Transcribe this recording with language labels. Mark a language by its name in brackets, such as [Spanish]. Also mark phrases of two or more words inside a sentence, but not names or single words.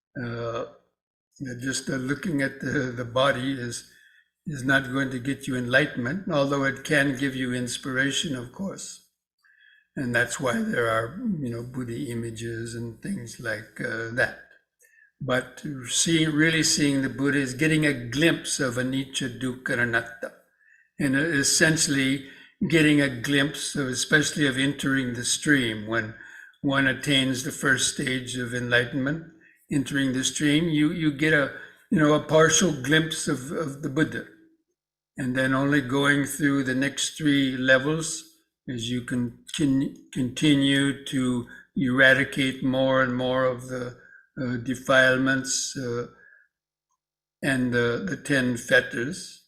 [English] Just looking at the body is not going to get you enlightenment, although it can give you inspiration, of course. And that's why there are, Buddha images and things like that. But really seeing the Buddha is getting a glimpse of anicca, dukkha, and anatta, and essentially getting a glimpse of, especially of entering the stream. When one attains the first stage of enlightenment, entering the stream, you get a partial glimpse of the Buddha, and then only going through the next three levels as you can continue to eradicate more and more of the defilements and the 10 fetters.